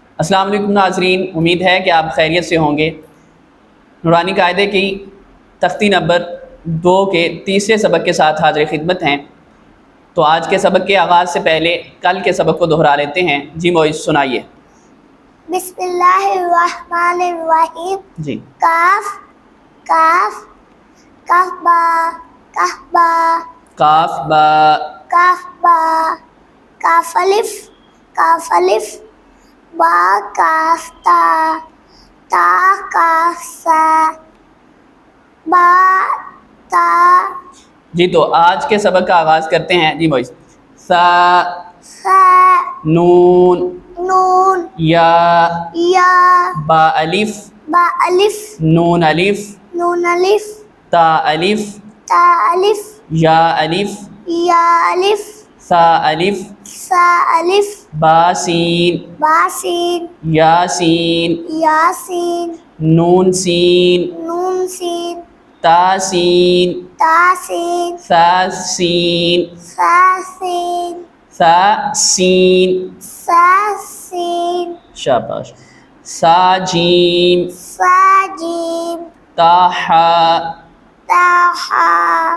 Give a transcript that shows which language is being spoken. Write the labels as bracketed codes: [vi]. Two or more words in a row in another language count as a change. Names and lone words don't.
[ur] السلام علیکم ناظرین، امید ہے کہ آپ خیریت سے ہوں گے۔ نورانی قاعدے کی تختی نمبر 2 کے تیسرے سبق کے ساتھ حاضر خدمت ہیں۔ تو آج کے سبق کے آغاز سے پہلے کل کے سبق کو دہرا لیتے ہیں۔ جی معیز سنائیے۔ [ar] بسم اللہ الرحمن الرحیم۔ [ur] جی کاف کاف کاف با کاف با کاف با کاف با کاف الف با کاف تا تا کاف سا با تا۔ جی تو آج کے سبق کا آغاز کرتے ہیں۔ جی معیز سا سا نون نون یا یا با الف با الف نون الف نون الف تا الف تا الف یا الف یا الف سا الف سا الف با سین با سین یا سین یا سین نون سین نون سین تا سین تا سین سا سین سا سین سا سین سا سین شاباش سا جیم سا جیم تا حا تا حا۔